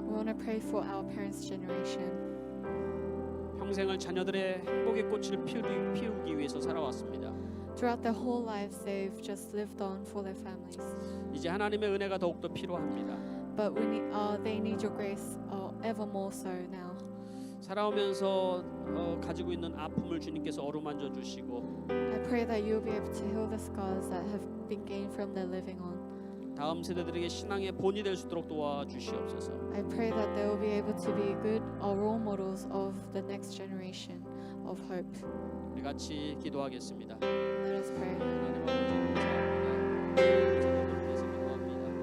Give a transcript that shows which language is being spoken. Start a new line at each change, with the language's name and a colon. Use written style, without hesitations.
English: We want to pray for our parents' generation.
Korean: 평생을 자녀들의 행복의 꽃을 피우기 위해서 살아왔습니다.
English: Throughout their whole lives, they've just lived on for their families.
Korean: 이제 하나님의 은혜가 더욱더 필요합니다.
English: But they need your grace ever more so now.
Korean: 살아오면서 가지고 있는 아픔을 주님께서 어루만져 주시고
English: I pray that you'll be able to heal the scars that have been gained from their living on.
Korean: 다음 세대들에게 신앙의 본이 될 수 있도록 도와주시옵소서.
English: I pray that they will be able to be good role models of the next generation of hope.
Korean: 우리 같이 기도하겠습니다.
English: Let us pray.
Korean: 하나님 아버지 감사합니다. 세대들을 위해서 기도합니다.